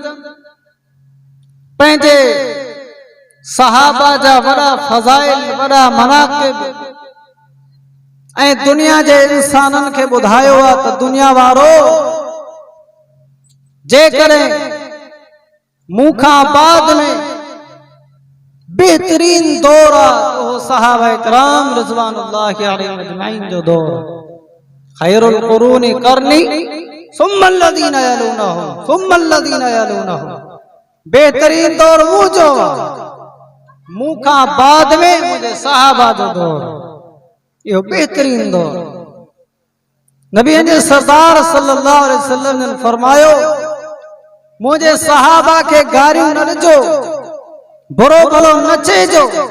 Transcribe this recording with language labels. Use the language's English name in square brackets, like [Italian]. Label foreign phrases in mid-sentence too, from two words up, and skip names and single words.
[Sindhi] पंहिंजे सहाबा जा वॾा फ़ज़ाइल, वॾा मनाक़िब ऐं दुनिया जे इंसाननि खे ॿुधायो आहे त दुनिया वारो जेकॾहिं मूंखां बाद में बेहतरीन दौर आहे उहो सहाबा इकराम [Arabic] رضوان الله عليهم أجمعين [Sindhi] जो दौर। [Arabic] خير القرون قرني ثم الذين يلونهم ثم الذين يلونهم, [Sindhi] बेहतरीन दौर मुंहिंजो आहे, मूंखां बाद में मुंहिंजे सहाबा जो दौर, इहो बेहतरीन दौर। नबी जे सरदार [Arabic] صلى الله عليه وسلم [Sindhi] ने फरमायो, [Urdu] مجھے صحابہ کے [Sindhi] गारियों न ॾिजो, बुरो भलो न चइजो।